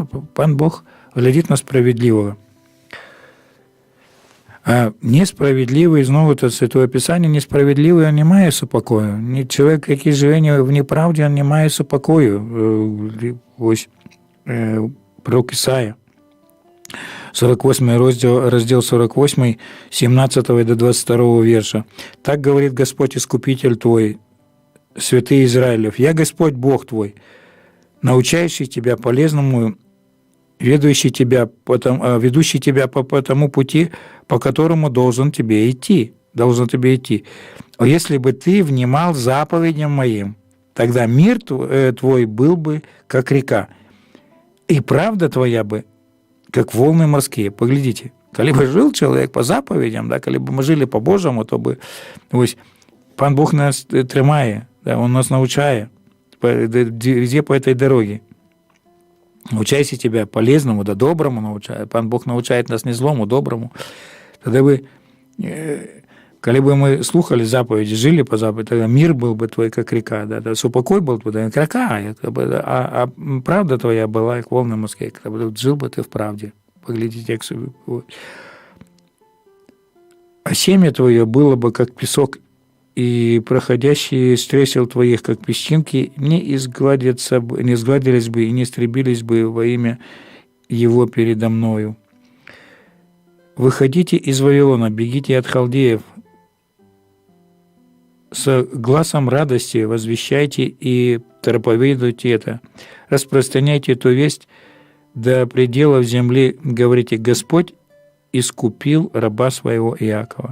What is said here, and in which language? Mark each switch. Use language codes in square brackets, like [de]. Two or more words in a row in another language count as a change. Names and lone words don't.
[uk] Пан Бог глядить на справедливого. А несправедливий, знову це Святое Писання, несправедливий, він не має супокою. Чоловік, який живе в неправді, він не має супокою. Ось пророк Ісая, 48 розділ 48, 17 до 22 вірша. [ru] «Так говорит Господь, Искупитель твой, святый Израилев, я Господь Бог твой, научающий тебя полезному, ведущий тебя по тому пути, по которому должен тебе идти. А если бы ты внимал заповедям моим, тогда мир твой был бы, как река, и правда твоя бы, как волны морские». Поглядите, коли бы жил человек по заповедям, да, коли бы мы жили по-божьему, то бы, [uk] ось, Пан Бог нас тримає, [ru] да, Он нас научает, везде по этой дороге. Научайся тебя полезному, да доброму научает. Пан Бог научает нас не злому, доброму. Тогда бы, коли бы мы слухали заповеди, жили по заповеди, тогда мир был бы твой, как река, да, супокой был бы, да, как река, а правда твоя была, как волны морские, когда жил бы ты в правде. поглядите, [uk] як собі. [ru] А семя твое было бы, как песок, и проходящие с тресел твоих, как песчинки, не сгладились бы и не истребились бы во имя его передо мною. Выходите из Вавилона, бегите от халдеев, с гласом радости возвещайте и проповедуйте это, распространяйте эту весть до пределов земли, говорите: Господь искупил раба своего Иакова.